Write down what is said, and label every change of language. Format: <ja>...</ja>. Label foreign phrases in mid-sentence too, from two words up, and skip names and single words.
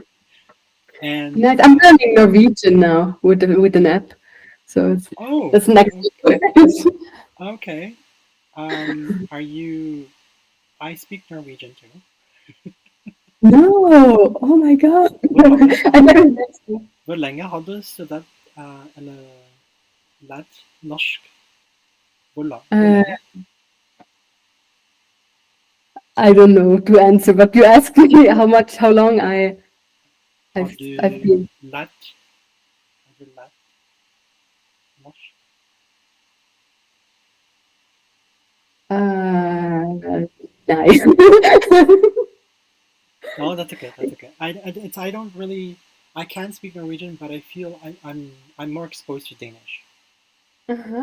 <en>and Nice. I'm learning Norwegian now with an app. So it's oh, that's next week. okay. Are you? I speak Norwegian too. No. Oh my God.</en> <no>Hvor lenge,</no> <en>I never guessed that.</en> <no>hvor lenge har du studert eller lært norsk? Hvor Uh, lenge?</no> <en>I don't know to answer, but you asked me how long</en> <no>Har</no> <en>I've</en> <no>du</no> <en>been.</en> <no>lært, har du lært norsk?</no> <en>Nice. No, that's okay. That's okay. I don't really. I can speak Norwegian, but I feel I'm more exposed to Danish. Uh-huh.</en>